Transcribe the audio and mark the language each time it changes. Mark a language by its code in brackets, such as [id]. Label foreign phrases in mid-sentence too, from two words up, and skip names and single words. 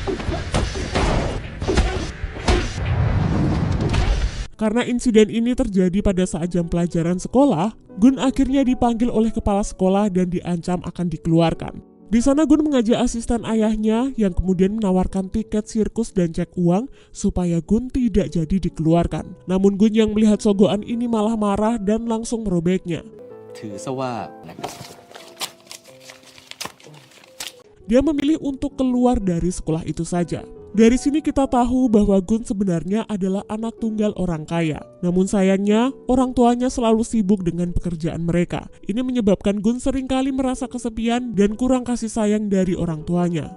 [id] Karena insiden ini terjadi pada saat jam pelajaran sekolah, Gun akhirnya dipanggil oleh kepala sekolah dan diancam akan dikeluarkan. Di sana Gun mengajak asisten ayahnya yang kemudian menawarkan tiket sirkus dan cek uang supaya Gun tidak jadi dikeluarkan. Namun Gun yang melihat sogokan ini malah marah dan langsung merobeknya. [th] ถือซะว่านะครับ [id] Dia memilih untuk keluar dari sekolah itu saja. Dari sini kita tahu bahwa Gun sebenarnya adalah anak tunggal orang kaya. Namun sayangnya, orang tuanya selalu sibuk dengan pekerjaan mereka. Ini menyebabkan Gun seringkali merasa kesepian dan kurang kasih sayang dari orang tuanya.